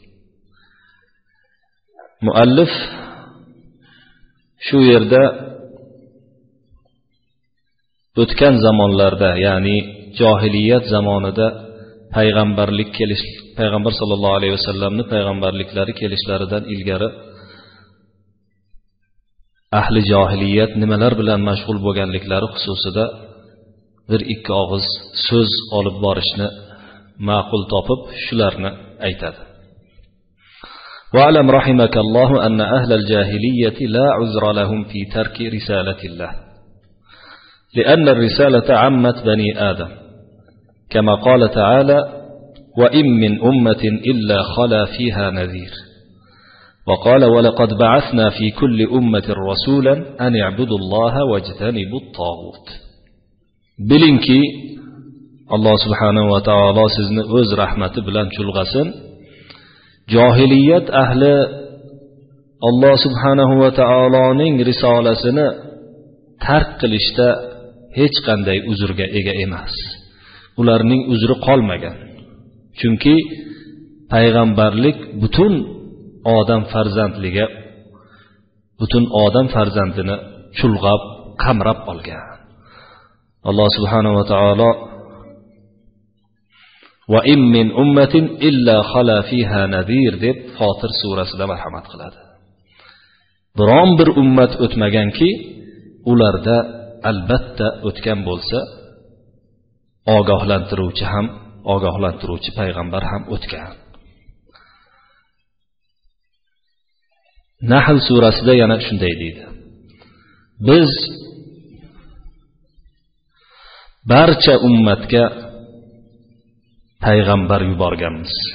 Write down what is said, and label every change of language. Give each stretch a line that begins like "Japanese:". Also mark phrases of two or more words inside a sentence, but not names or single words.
Uzbek: Muallif shu yerda o'tgan zamonlarda, ya'ni johiliyat zamonida payg'ambar
Arabic: صلى الله عليه وسلمni
Uzbek: payg'ambarliklari kelishlaridan ilgari ahli johiliyat nimalar bilan mashg'ul bo'lganliklari xususida bir ikki og'iz so'z olib borishni ma'qul topib shularni aytadi.
Arabic: وَاعْلَمْ رَحِمَكَ اللَّهُ أَنَّ أَهْلَ الْجَاهِلِيَّةِ لَا عُذْرَ لَهُمْ فِي تَرْكِ رِسَالَةِ اللَّهِ لأن الرسالة عمت بني آدم كما قال تعالى وإن من أمة إلا خلا فيها نذير وقال ولقد بعثنا في كل أمة رسولا أن اعبدوا الله واجتنبوا الطاغوت.
Uzbek: Bilingki Alloh
Arabic: سبحانه وتعالى
Uzbek: sizni o'z rahmati bilan chulg'asin. Johiliyat ahli Alloh
Arabic: سبحانه وتعالىning
Uzbek: risolasini tark qilishda hech qanday uzrga ega emas. Ularning uzri qolmagan. Chunki payg'ambarlik butun odam farzandini chulg'ab, qamrab olgan. Alloh
Arabic: سبحانه وتعالى وإن من أمة إلا خلا فيها نذير
Uzbek: deb Fotir surasida marhamat qiladi. Biron bir ummat o'tmaganki, ularda albatta o'tgan bo'lsa ogohlantiruvchi payg'ambar ham o'tgan. Nahl surasida yana shunday deydi: biz barcha ummatga payg'ambar yuborganmiz.